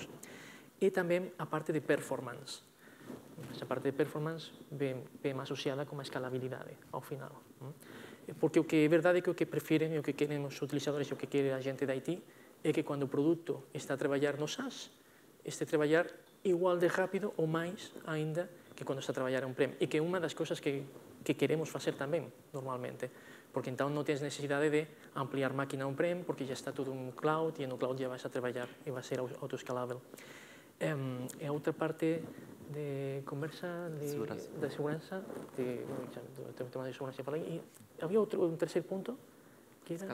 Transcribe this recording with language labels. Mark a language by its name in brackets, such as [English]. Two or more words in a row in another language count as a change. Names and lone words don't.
[Galician] E tamén a parte de performance. Esa parte de performance ven asociada con a escalabilidade ao final. Porque o que é verdade é que o que prefiren e o que queren os utilizadores e o que quere a xente da IT é que cando o produto está a traballar no SaaS, este a traballar igual de rápido ou máis [Portuguese] ainda que quando está a trabalhar on-prem, e que é uma das coisas que queremos fazer também, normalmente, porque então não tens necessidade de ampliar máquina on-prem, porque já está tudo no cloud, e no cloud já vais a trabalhar e vai ser autoescalável. E a outra parte de conversa da segurança, do tema de segurança, falei, e havia um terceiro ponto, que era?